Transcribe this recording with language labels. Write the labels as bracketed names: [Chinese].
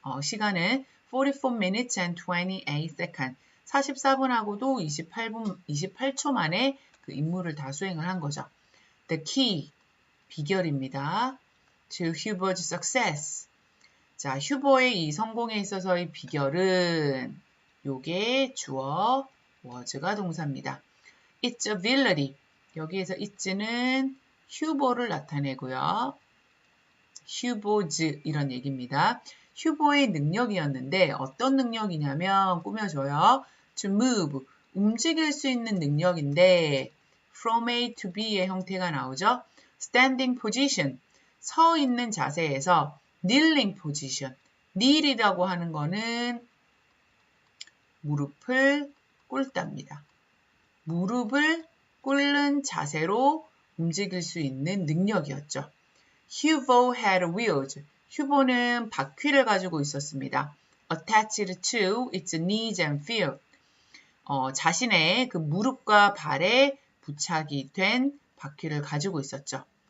[English] 시간은 44 minutes and 28 seconds. [Korean] 44분하고도 28초 만에 그 임무를 다 수행을 한 거죠. [English] The key, 비결입니다. To Huber's success. [Korean] 자, 휴버의 이 성공에 있어서의 비결은 요게 주어 was가 동사입니다. [English] It's ability. [Korean] 여기에서 it는 휴버를 나타내고요. 휴버즈 이런 얘기입니다. 휴버의 능력이었는데 어떤 능력이냐면 꾸며줘요. [English] To move, [Korean] 움직일 수 있는 능력인데 [English] from A to B [Korean] 의 형태가 나오죠. [English] Standing position, [Korean] 서 있는 자세에서 [English] kneeling position, [Korean] kneel이라고 하는 거는 무릎을 꿇다입니다. 무릎을 꿇는 자세로 움직일 수 있는 능력이었죠. [English] Huber had wheels. [Korean] 휴버는 바퀴를 가지고 있었습니다. [English] Attached to its knees and feet. [Korean] 자신의 그 무릎과 발에 부착이 된 바퀴를 가지고 있었죠.